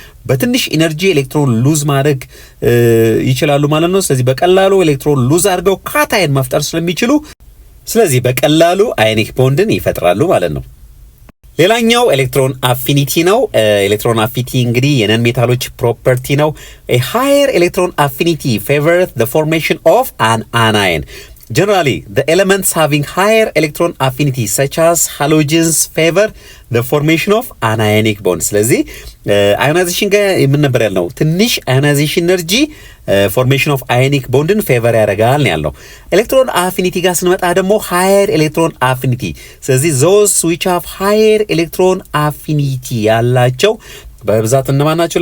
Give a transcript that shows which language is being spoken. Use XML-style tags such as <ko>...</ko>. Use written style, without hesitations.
<am>በትንሽ ኢነርጂ ኤሌክትሮን ሉዝ ማድረግ ይችላሉ ማለት ነው። ስለዚህ በቀላሉ ኤሌክትሮን ሉዝ አድርገው ካታይን መፍጠር ስለሚችሉ ስለዚህ በቀላሉ አዮኒክ ቦንድን ይፈጥራሉ ማለት ነው። ሌላኛው ኤሌክትሮን አፊኒቲ ነው። ኤሌክትሮን አፊኒቲ እንግዲህ የነን ሜታሎች ፕሮፐርቲ ነው።</am> <en>a higher electron affinity favors the formation of an anion. Generally, the elements having higher electron affinity such as halogens favor the formation of anionic bonds.</en> <am>ስለዚህ አዮናይዜሽን ጋር የምንነበር ያልነው ትንሽ አዮናይዜሽን ኤነርጂ ፎርሜሽን ኦፍ አዮኒክ ቦንድን ፌቨር ያደርጋል ነው ያልነው። ኤሌክትሮን አፊኒቲ ጋር ስንመጣ ደግሞ ሃየር ኤሌክትሮን አፊኒቲ ስለዚህ</am> <en>those which have higher electron affinity</en> <am>ያላቸው በብዛት እነማን ናቸው?</am>